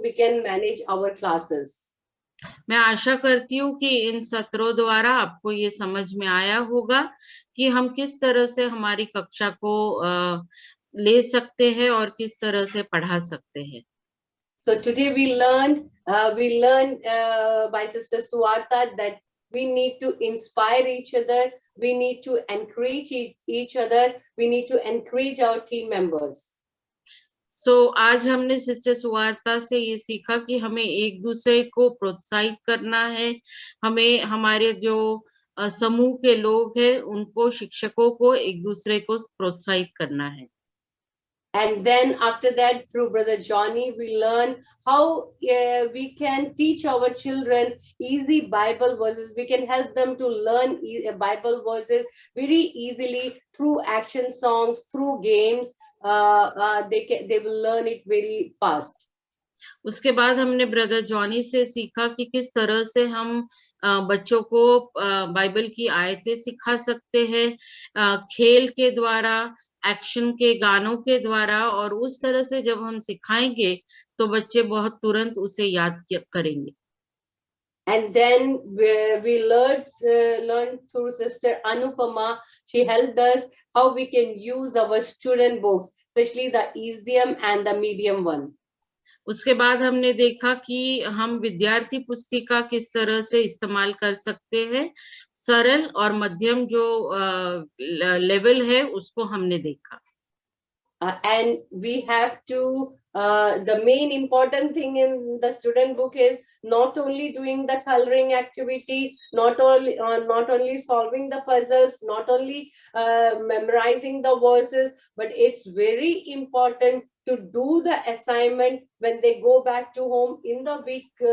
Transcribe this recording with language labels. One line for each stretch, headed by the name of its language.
English: We can manage our classes.
Hindi: मैं आशा करती हूँ कि इन सत्रों द्वारा आपको ये समझ में आया होगा कि हम किस तरह से हमारी कक्षा को ले सकते हैं और किस तरह से पढ़ा सकते हैं।
English: So today we learned by Sister Suwarta that we need to inspire each other, we need to encourage each other, we need to encourage our team members.
Hindi: So, आज हमने सिस्टर सुवार्ता से ये सीखा कि हमें एक दूसरे को प्रोत्साहित करना है, हमें हमारे जो समूह के लोग हैं उनको, शिक्षकों को एक दूसरे को प्रोत्साहित करना है।
English: And then after that, through Brother Johnny, we learn how we can teach our children easy Bible verses. We can help them to learn Bible verses very easily through action songs, through games. They will learn it very fast.
Hindi: उसके बाद हमने brother Johnny से सीखा कि किस तरह से हम बच्चों को बाइबल की आयतें सिखा सकते हैं खेल के द्वारा, एक्शन के गानों के द्वारा, और उस तरह से जब हम सिखाएंगे तो बच्चे बहुत तुरंत उसे याद करेंगे।
English: And then we learned through Sister Anupama. She helped us how we can use our student books, especially the easium and the medium one.
Hindi: उसके बाद हमने देखा कि हम विद्यार्थी पुस्तिका किस तरह से इस्तेमाल कर सकते हैं। सरल और मध्यम जो लेवल है उसको हमने देखा।
English: And we have to, the main important thing in the student book is not only doing the coloring activity, not only solving the puzzles, not only memorizing the verses, but it's very important to do the assignment when they go back to home in the week.